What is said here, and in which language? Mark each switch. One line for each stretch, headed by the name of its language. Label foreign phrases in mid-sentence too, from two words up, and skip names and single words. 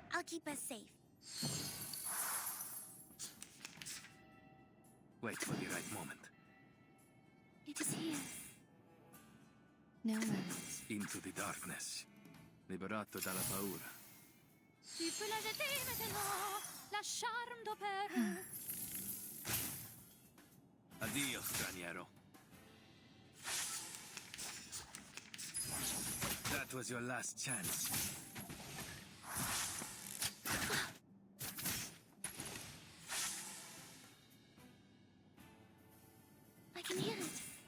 English: keep us safe. Wait for the right moment. It is here. No worries. Into the darkness.
Italian: Liberato dalla paura.
French: Tu peux la jeter maintenant, la charme d'opéra.
Italian: Addio, straniero.
English: That was your last chance. I can hear it.